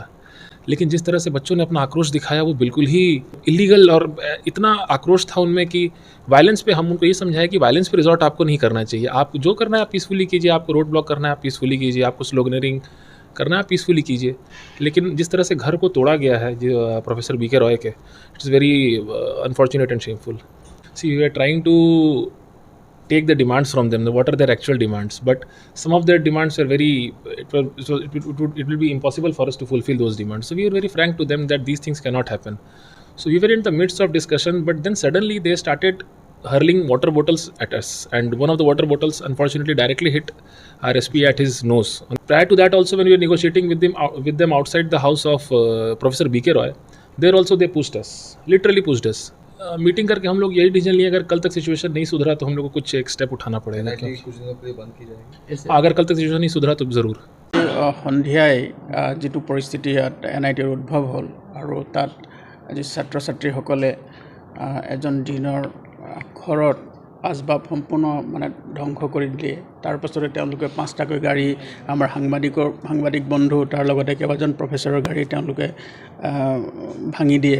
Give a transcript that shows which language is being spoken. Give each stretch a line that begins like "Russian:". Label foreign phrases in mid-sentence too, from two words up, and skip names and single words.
Hindi: लेकिन जिस तरह से बच्चों ने अपना आक्रोश दिखाया वो बिल्कुल ही इलीगल, और इतना आक्रोश था उनमें कि वायलेंस पे हम उनको ये समझाया कि वायलेंस पे रिजॉर्ट आपको नहीं करना चाहिए। आप जो करना है आप पीसफुली कीजिए, आपको
English: road block
Hindi: करना है आप पीसफुली कीजिए, आपको स्लोगनरिंग करना है आप पीसफुली कीजिए। लेकिन जिस तरह से घर को तोड़ा गया है प्रोफेसर बीके रॉय के,
English: it's very unfortunate and shameful. see we are trying to take the demands from them, what are their actual demands, but some of their demands are very, it will be impossible for us to fulfill those demands. So we were very frank to them that these things cannot happen. So we were in the midst of discussion, but then suddenly they started hurling water bottles at us, and one of the water bottles unfortunately directly hit our SP at his nose. Prior to that also, when we were negotiating with them outside the house of Professor BK Roy, there also they pushed us, literally pushed us.
Hindi: मीटिंग करके हम लोग यही डिसीजन लिए, अगर कल तक सिचुएशन नहीं सुधरा तो हम लोग को कुछ एक स्टेप उठाना पड़ेगा। कुछ दिनों के लिए बंद की जाएगी, अगर कल तक सिचुएशन नहीं सुधरा तो ज़रूर।
Assamese: সন্ধিয়াই যিটো পৰিস্থিতি ইয়াত এনআইটিৰ উদ্ভৱ হ'ল আৰু তাত আজি ছাত্ৰ ছাত্ৰীসকলে এজন দিনৰ ঘৰত আচবাব সম্পূৰ্ণ মানে ধ্বংস কৰি দিলে। তাৰ পাছতে তেওঁলোকে 5টাকৈ গাড়ী, আমাৰ সাংবাদিক বন্ধু তাৰ লগতে কেইবাজন প্ৰফেচৰৰ গাড়ী তেওঁলোকে ভাঙি দিয়ে।